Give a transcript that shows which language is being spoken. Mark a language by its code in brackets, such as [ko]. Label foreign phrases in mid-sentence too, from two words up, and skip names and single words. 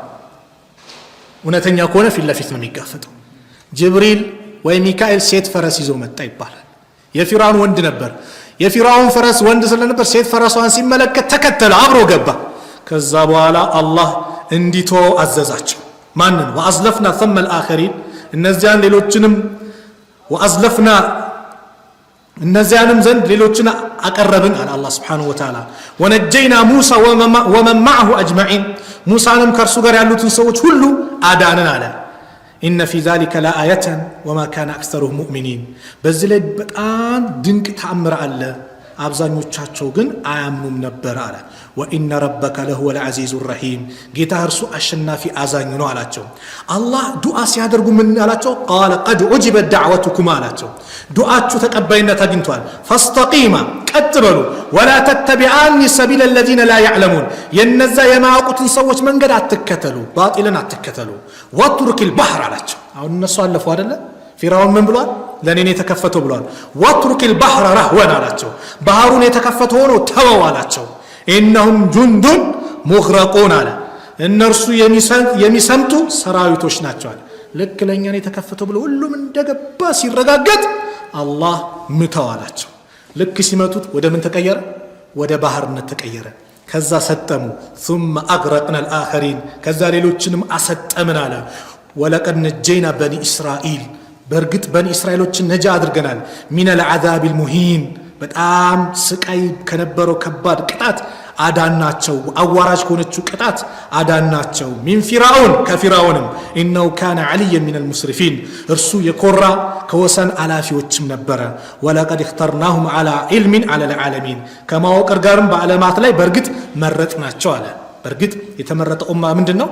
[am] እውነተኛ ከሆነ ፊት ለፊት ነው የሚጋፈጠው። ጅብሪል ወይ ሚካኤል ሴት ፈረስ ይዞ መጣ ይባላል። የፊርዓውን ወንድ ነበር። የፊርዓውን ፈረስ ወንድ ስለነበር ሴት ፈረሷን ሲመለከት ተከተለ፣ አብሮ ገባ። ከዛ በኋላ አላህ እንዲተው አዘዛቸው። ማንን? [ar] وأزلفنا ثم الآخرين [am] እነዚያን ሌሎችንም ወአዝለፍና እነዚያንም ዘንድ ሌሎችን አቀረብን አለ አላህ [ar] سبحانه وتعالى። وأنجينا موسى ومن معه أجمعين [am] ሙሳንም ከርሱ ጋር ያሉትን ሰዎች ሁሉ አዳንን አለ። [ar] إن في ذلك لآية وما كان أكثرهم مؤمنين [am] በዚህ ላይ በጣም ድንቅ ተአምር አለ። አብዛኞቻቸው ግን አያምኑም ነበር አለ። [ar] وإن ربك لهو العزيز الرحيم [am] ጌታ እርሱ አሸናፊ አዛኝ ነው አላቸው። አላህ ዱዓ ሲያደርጉ ምን አላቸው? [ar] قال قد أجبت دعوتكم [am] አላቸው። ዱዓችሁ ተቀባይነት አግኝቷል። فاستقيما ቀጥ በሉ [ar] ولا تتبعان سبيل الذين لا يعلمون [am] የነዛ የማያውቁትን ሰዎች መንገድ አትከተሉ፣ ባጢልን አትከተሉ። [ar] واترك البحر [am] አላቸው። አሁን እነሱ አለፉ አይደለ? ፊርዓውን ምን ብሏል? ለኔ ነው የተከፈተው ብሏል። [ar] واترك البحر رهوا [am] አላቸው። ባህሩን የተከፈተው ሆኖ ተወው አላቸው። [ar] إنهم جند مغرقون [am] አለ። እነርሱ የሚሰምጡ ሰራዊቶች ናቸው አለ። ልክ ለኛ ነው የተከፈተው ብሎ ሁሉም እንደገባ ሲረጋገጥ አላህ ምተው አላቸው። ልክ ሲመቱት ወደ ምን ተቀየረ? ወደ ባህርነት ተቀየረ። ከዛ ሰጠሙ። [ar] ثم أغرقنا الآخرين [am] ከዛ ሌሎችንም አሰጠምን አለ። [ar] ولقد نجينا بني إسرائيل [am] በርግጥ በኒ እስራኤሎችን ነጃ አድርገናል። [ar] من العذاب المهين [am] በጣም ስቃይ ከነበረው ከባድ ቅጣት አዳናቸው። አዋራጅ ከሆነችው ቅጣት አዳናቸው። [ar] من فرعون [am] ከፊርዓውንም [ar] إنه كان عاليا من المسرفين [am] እርሱ የኮራ ከወሰን አላፊዎችም ነበረ። [ar] ولقد اخترناهم على علم على العالمين [am] ከማወቅ ጋርም በዓለማት ላይ በእርግጥ መረጥናቸው አለ። በእርግጥ የተመረጠ ኡማ ምንድን ነው?